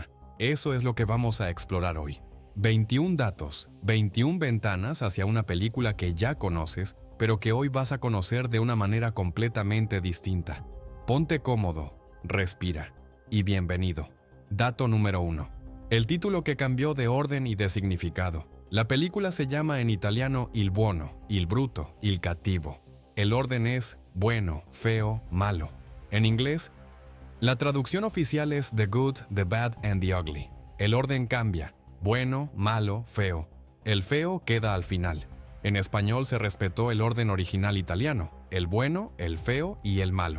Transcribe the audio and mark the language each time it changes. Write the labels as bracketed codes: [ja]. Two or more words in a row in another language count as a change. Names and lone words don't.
[es] Eso es lo que vamos a explorar hoy. 21 datos, 21 ventanas hacia una película que ya conoces, pero que hoy vas a conocer de una manera completamente distinta. Ponte cómodo, respira y bienvenido. Dato número 1. El título que cambió de orden y de significado. La película se llama en italiano Il buono, il brutto, il cattivo. El orden es bueno, feo, malo. En inglés, la traducción oficial es The Good, The Bad and The Ugly. El orden cambia. Bueno, malo, feo. El feo queda al final. En español se respetó el orden original italiano, el bueno, el feo y el malo.